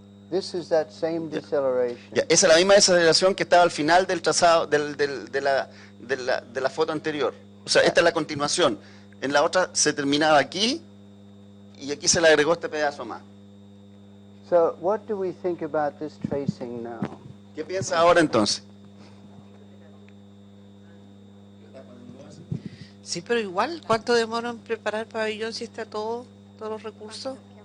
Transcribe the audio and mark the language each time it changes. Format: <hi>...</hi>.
<en>This is that same deceleration.</en> <es>Ya, esa es la misma deceleración que estaba al final del trazado de la foto anterior. O sea, esta es la continuación. En la otra se terminaba aquí y aquí se le agregó este pedazo más.</es> <en>So, what do we think about this tracing now?</en> <es>¿Qué piensa ahora entonces? Sí, pero igual, ¿cuánto demora en preparar el pabellón si está todos los recursos?</es>